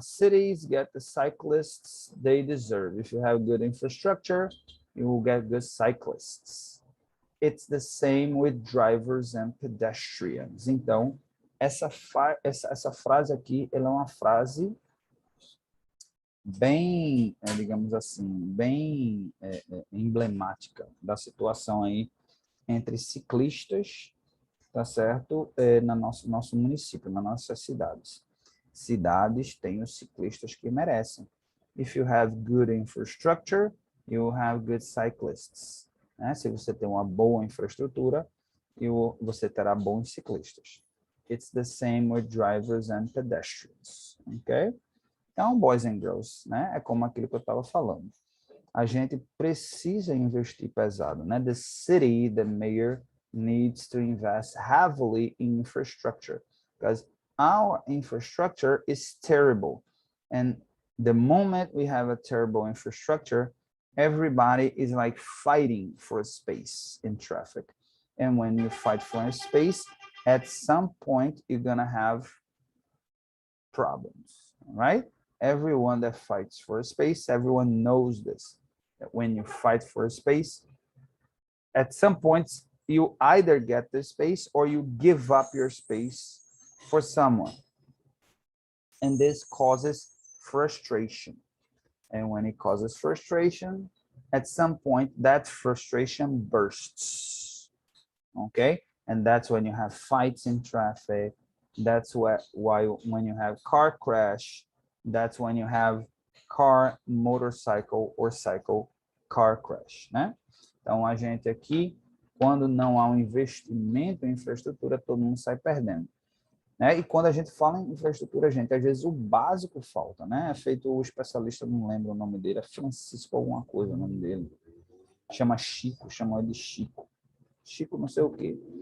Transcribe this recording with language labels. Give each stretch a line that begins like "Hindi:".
English: Cities get the cyclists they deserve. If you have good infrastructure, you will get good cyclists. It's the same with drivers and pedestrians.
Portuguese: Então, essa frase aqui, ela é uma frase bem, digamos assim, bem emblemática da situação aí entre ciclistas, tá certo? Na nosso município, nas nossas cidades. Cidades têm os ciclistas que merecem.
English: If you have good infrastructure, you have good cyclists.
Portuguese: Né? Se você tem uma boa infraestrutura, você terá bons ciclistas.
English: It's the same with drivers and pedestrians, ok?
Portuguese: Então,
English: boys and girls,
Portuguese: né? É como aquilo que eu estava falando. A gente precisa investir pesado, né?
English: The city, the mayor needs to invest heavily in infrastructure because our infrastructure is terrible. And the moment we have a terrible infrastructure, everybody is like fighting for space in traffic. And when you fight for a space, at some point, you're going to have problems, right? Everyone that fights for a space, everyone knows this, that when you fight for a space, at some points, you either get the space or you give up your space for someone. And this causes frustration. And when it causes frustration, at some point, that frustration bursts, okay? And that's when you have fights in traffic. That's why when you have car crash, that's when you have car, motorcycle, or cycle car crash, né?
Portuguese: Então, a gente aqui, quando não há um investimento em infraestrutura, todo mundo sai perdendo. Né? E quando a gente fala em infraestrutura, gente, às vezes o básico falta, né? É feito o especialista, não lembro o nome dele, é Francisco alguma coisa o nome dele. Chama Chico, chama ele de Chico. Chico não sei o quê.